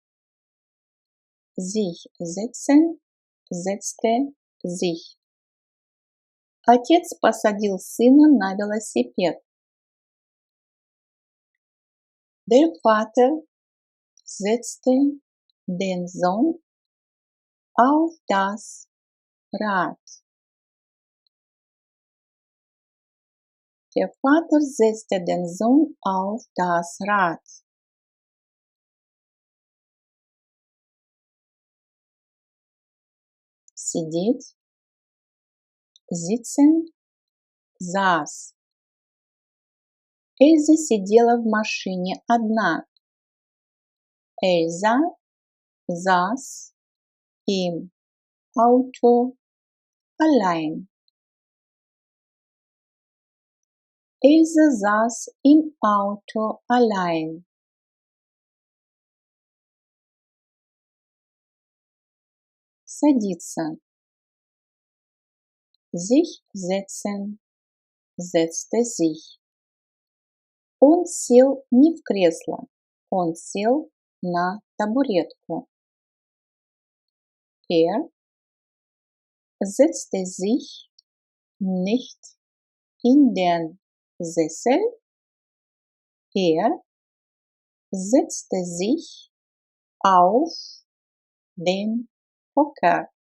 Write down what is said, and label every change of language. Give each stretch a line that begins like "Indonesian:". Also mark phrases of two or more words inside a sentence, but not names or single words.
German: Sich setzen, setzte sich.
Russian: Отец посадил сына на велосипед.
German: Der Vater setzte den Sohn auf das Rad. Der Vater setzte den Sohn auf das Rad. Сидеть, sitzen, saß.
Russian: Эльза сидела в машине одна.
German: Эльза saß im Auto allein. Эльза saß im Auto allein.
Russian: Садиться.
German: Sich setzen, setzte sich.
Russian: Он сел не в кресло, он сел на табуретку.
German: Setzte sich nicht in den Sessel. Setzte sich auf den Hocker.